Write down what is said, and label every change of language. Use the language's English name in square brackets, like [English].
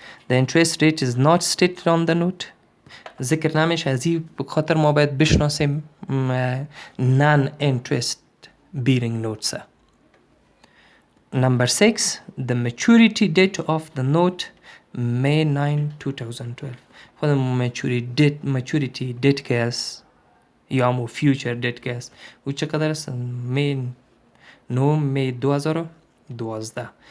[English] The interest rate is not stated on the note. [Persian] ذکر نمیشه. از این بخاطر ما باید بشناسیم non-interest bearing notes. [English] Number 6, the maturity date of the note May 9, 2012. [Persian] خود maturity date که است یا مو future date که است او چقدر است؟ می 2012.